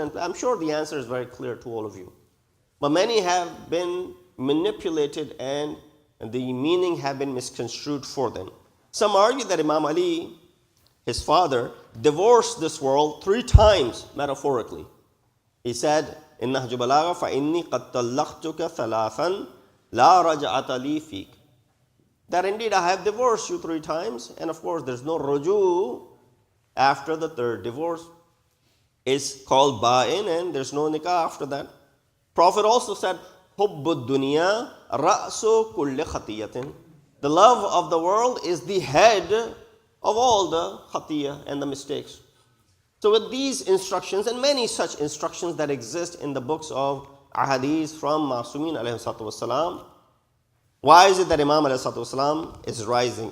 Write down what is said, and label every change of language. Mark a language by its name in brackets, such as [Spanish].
[English] And I'm sure the answer is very clear to all of you. But many have been manipulated and the meaning have been misconstrued for them. Some argue that Imam Ali, his father, divorced this world 3 times, metaphorically. He said, in Nahj Balagha, [Arabic] فَإِنِّي قَدْ طَلَّقْتُكَ ثَلَاثًا لَا رَجْعَةَ لِي فِيكَ. [English] That indeed I have divorced you 3 times, and of course there's no ruju after the 3rd divorce. It's called ba'in, and there's no nikah after that. Prophet also said, [Arabic] حُبُّ الدُّنْيَا رَأْسُ كُلِّ خَطِيَّةٍ. [English] The love of the world is the head of all the khatiyah and the mistakes. So with these instructions and many such instructions that exist in the books of ahadith from Masumin alayhi salatu wasalam, why is it that Imam alayhi salatu wasalam is rising?